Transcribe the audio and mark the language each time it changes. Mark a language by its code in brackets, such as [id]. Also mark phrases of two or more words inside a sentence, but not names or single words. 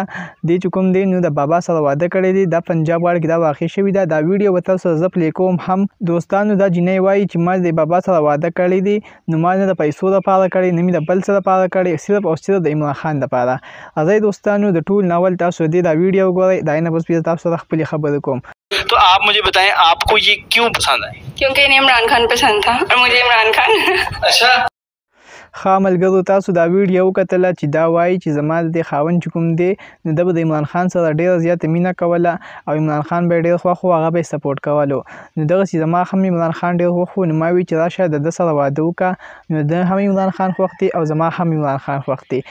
[ps] دې چې کوم دی نو د بابا سره واده کړی دی. دا پنجاب غاړه کې دا واقع شوې ده. دا ویډیو به تاسو سره زه پلی کوم هم. دوستانو دا جنۍ وایي چې ما د بابا سره واده کړی دی نو ما نه د پیسو دپاره کړی نه مې د بل څه دپاره کړی، صرف او صرف د عمران خان دپاره. راځئ دوستانو د ټول ناول تاسو دې دا ویډیو وګورئ. دا نه بس بیا تاسو سره خپلې خبرې کوم. [ur] تو آپ مجھے بتائیں آپ کو یہ کیوں پسند آئے? کیونکہ انہیں عمران خان پسند تھا اور مجھے عمران خان. अच्छा [ps] ښه ملګرو تاسو دا ویډیو وکتله چې دا وایي چې زما د دې خاوند چې کوم دی نو ده به د عمران خان سره ډېره زیاته مینه کوله او عمران خان به یې ډېر خوښ و، هغه به یې سپورټ کولو. نو دغسې زما هم عمران خان ډېر خوښ و. نو ما وی چې راشه د ده سره واده وکړه. نو ده هم عمران خان خوښ دی او زما هم عمران خان خوښ دی.